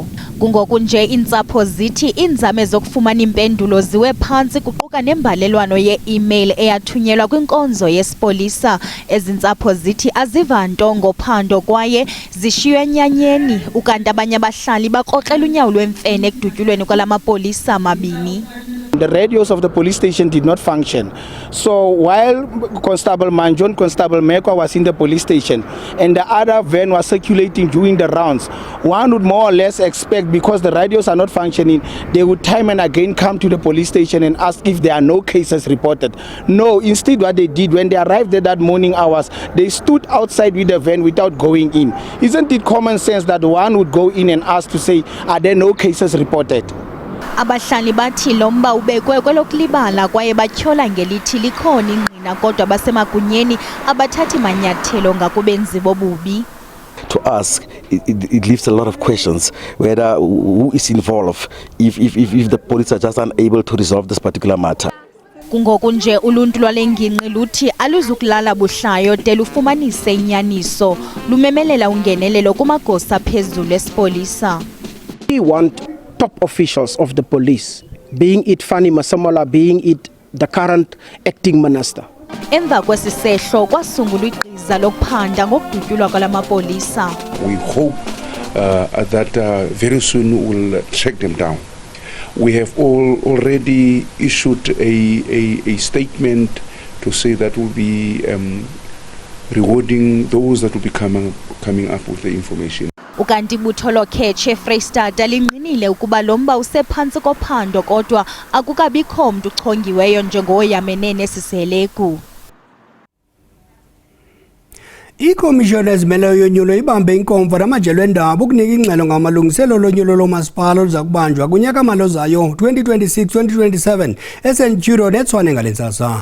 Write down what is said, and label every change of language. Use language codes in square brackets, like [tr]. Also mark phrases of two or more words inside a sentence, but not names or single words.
[xh] Kungoku nje iintsapho zithi iinzame zokufumana impendulo ziwe phantsi kuquka nembalelwano ye-email eyathunyelwa kwinkonzo yesipolisa. Ezi ntsapho zithi aziva nto ngophando kwaye zishiywe enyanyeni, ukanti abanye abahlali bakrokrela unyawo lwemfene ekudutyulweni kwala mapolisa amabini. [en] The radios of the police station did not function. So while Constable Manjo and Constable Mekwa was in the police station and the other van was circulating during the rounds, one would more or less expect, because the radios are not functioning, they would time and again come to the police station and ask if there are no cases reported. No, instead what they did when they arrived at that morning hours, they stood outside with the van without going in. Isn't it common sense that one would go in and ask to say, are there no cases reported? [xh] Abahlali bathi lo mba ubekwe kwelokulibala kwaye batyhola ngelithi likhona ingqina kodwa basemagunyeni abathathi manyathelo ngakubenzi bobubi. [en] To us, it leaves a lot of questions whether who is involved, if the police are just unable to resolve this particular matter. [xh] Kungoku nje uluntu lwale ngingqi luthi aluzukulala buhlayo de lufumanise inyaniso, lumemelela ungenelelo kumagosa phezulu esipolisa. [en] We want top officials of the police, being it Fanny Masemola, being it the current acting minister. [xh] Emva kwesisehlo kwasungulwa igqiza lokuphanda ngokudutyulwa kwala mapolisa. [en] We hope that very soon we'll track them down. We have already issued a statement to say that we'll be rewarding those that will be coming up with the information. [xh] Ukanti ibutho loKhetshe eFreystata linqinile ukuba lo mba usephantsi kophando kodwa akukabikho mntu uchongiweyo njengoyamene nesiseleku. Ikomishoni ezimeleyo yonyulo ibambe inkomfa namajelo endaba ukunika ingxelo ngamalungiselo lonyulo lomasipala oluza kubanjwa kunyaka mali ozayo 2026-2027 eSenturion eTshwane ngalentsasa.